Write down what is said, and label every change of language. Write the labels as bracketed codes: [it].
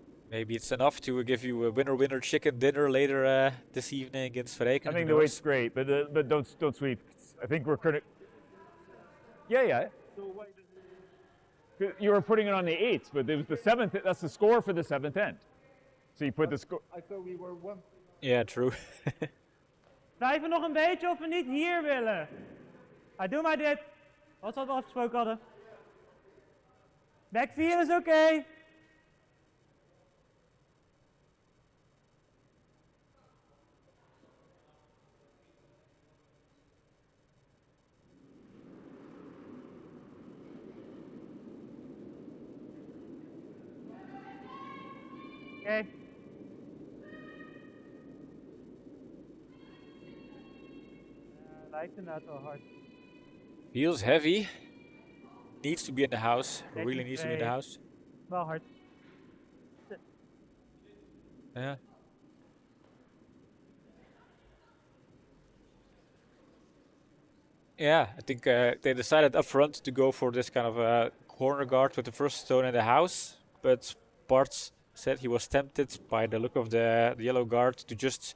[en] Maybe it's enough to give you a winner chicken dinner later this evening against Verreken. I think the weight's great, but don't sweep. I think we're critical. Yeah. You were putting it on the 8th, but it was the 7th. That's the score for the 7th end. So you put the score. I thought we were one. Yeah, true. [nl] Blijven nog een beetje of we niet hier willen. Doe maar dit. Wat we afgesproken hadden. Back 4 is oké. Oké. Lijkt inderdaad wel hard. [en] Feels heavy. Needs to be in the house. Really needs to be in the house. [nl] Wel hard. [en] Yeah. Yeah, I think they decided up front to go for this kind of corner guard with the first stone in the house, but Bart said he was tempted by the look of the yellow guard to just